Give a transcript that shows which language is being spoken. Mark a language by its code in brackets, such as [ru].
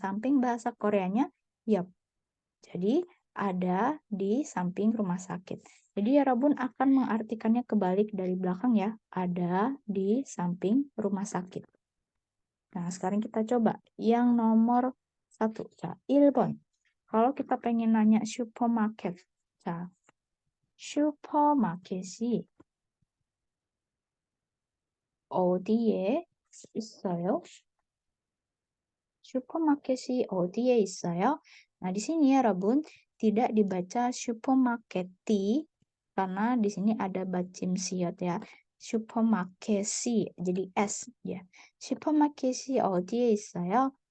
[id] Samping bahasa Koreanya 옆. Jadi ada di samping rumah sakit. Jadi ya Rabun akan mengartikannya kebalik dari belakang ya. Ada di samping rumah sakit. Nah, sekarang kita coba yang nomor 1. 1번. Kalau kita pengen nanya supermarket. [ko] 슈퍼마켓이 어디에 있어요? 슈퍼마켓이 어디에 있어요? [id] Nah, di sini ya, Rabun, tidak dibaca 슈퍼마켓이 karena di sini ada bacim siot ya. 슈퍼마켓이 jadi S ya. [ko] 슈퍼마켓이 어디에 있어요?